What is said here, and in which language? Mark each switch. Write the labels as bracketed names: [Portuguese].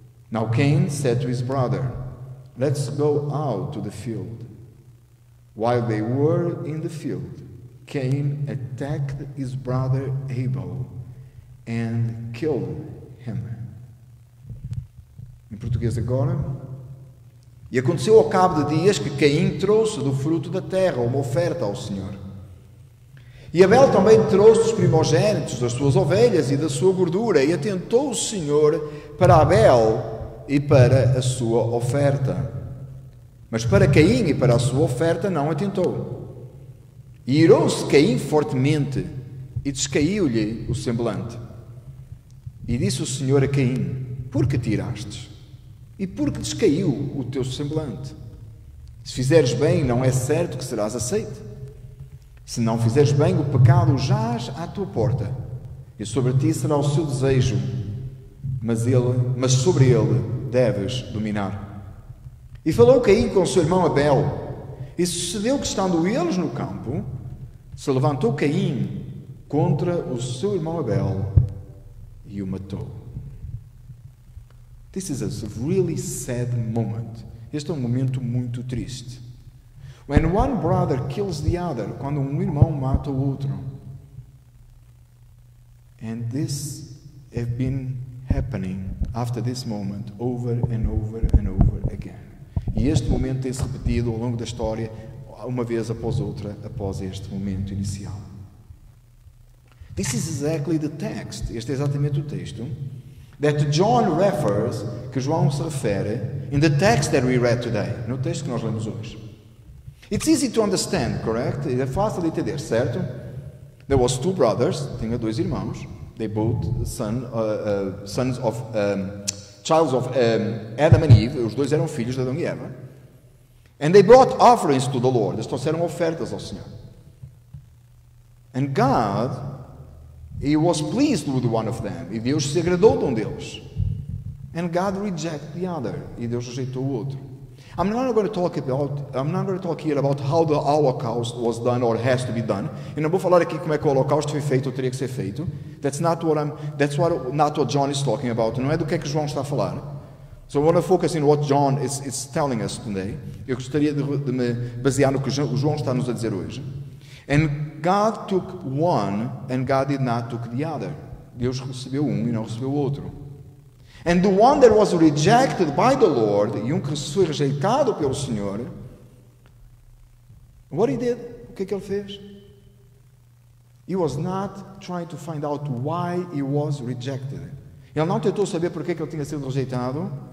[English] Now Cain said to his brother, "Let's go out to the field." While they were in the field, Cain attacked his brother Abel and killed him. [Portuguese] Em português agora. E aconteceu ao cabo de dias que Caim trouxe do fruto da terra uma oferta ao Senhor. E Abel também trouxe dos primogênitos das suas ovelhas e da sua gordura, e atentou o Senhor para Abel e para a sua oferta. Mas para Caim e para a sua oferta não atentou. E irou-se Caim fortemente, e descaiu-lhe o semblante. E disse o Senhor a Caim: "Por que tiraste? E por que descaiu o teu semblante? Se fizeres bem, não é certo que serás aceito. Se não fizeres bem, o pecado jaz à tua porta, e sobre ti será o seu desejo, mas sobre ele deves dominar." E falou Caim com o seu irmão Abel, e sucedeu que, estando eles no campo, se levantou Caim contra o seu irmão Abel e o matou. [English] This is a really sad moment. [Portuguese] Este é um momento muito triste. [English] When one brother kills the other, [Portuguese] quando um irmão mata o outro. [English] And this have been happening after this moment over and over and over again. [Portuguese] E este momento tem-se repetido ao longo da história, uma vez após outra, após este momento inicial. [English] This is exactly the text. [Portuguese] Este é exatamente o texto [English] that John refers, [Portuguese] que João se refere, [English] in the text that we read today, [Portuguese] no texto que nós lemos hoje. [English] It's easy to understand, correct? [Portuguese] É fácil de entender, certo? [English] There was two brothers, [Portuguese] tinha dois irmãos. [English] They both sons of childs of Adam and Eve, [Portuguese] os dois eram filhos de Adão e Eva. [English] And they brought offerings to the Lord. [Portuguese] Eles trouxeram ofertas ao Senhor. [English] And God, He was pleased with one of them. [Portuguese] E Deus se agradou de um deles. [English] And God rejected the other. [Portuguese] E Deus rejeitou o outro. [English] I'm not going to talk here about how the Holocaust was done or has to be done. [Portuguese] Eu não vou falar aqui como é que o Holocausto foi feito ou teria que ser feito. [English] That's not what John is talking about. [Portuguese] Não é do que é que João está a falar. [English] So I want to focus in what John is telling us today. [Portuguese] Eu gostaria de me basear no que João está nos a dizer hoje. [English] And God took one and God did not took the other. [Portuguese] Deus recebeu um e não recebeu o outro. [English] And the one that was rejected by the Lord, [Portuguese] e um que foi rejeitado pelo Senhor, [English] what he did? [Portuguese] O que é que ele fez? [English] He was not trying to find out why he was rejected. [Portuguese] Ele não tentou saber por que ele tinha sido rejeitado.